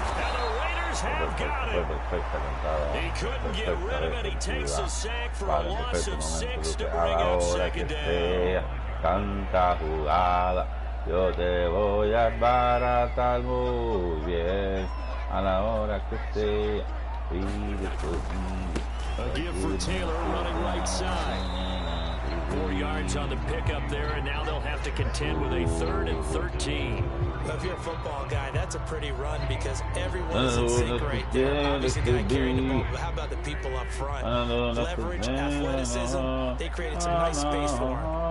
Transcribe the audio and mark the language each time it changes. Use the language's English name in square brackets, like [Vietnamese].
[English] And the Raiders have got him. He couldn't get rid of it. He takes a sack for a loss of 6 to bring up 2nd down. [Spanish] Tanta jugada. Yo te voy a baratar muy bien a la hora que sea. [English] A give for Taylor running right side. 4 yards on the pickup there, and now they'll have to contend with a 3rd and 13. Well, if you're a football guy, that's a pretty run because everyone's in sync right there. Obviously, the guy carrying the ball, but how about the people up front? Leverage, athleticism, they created some nice space for him.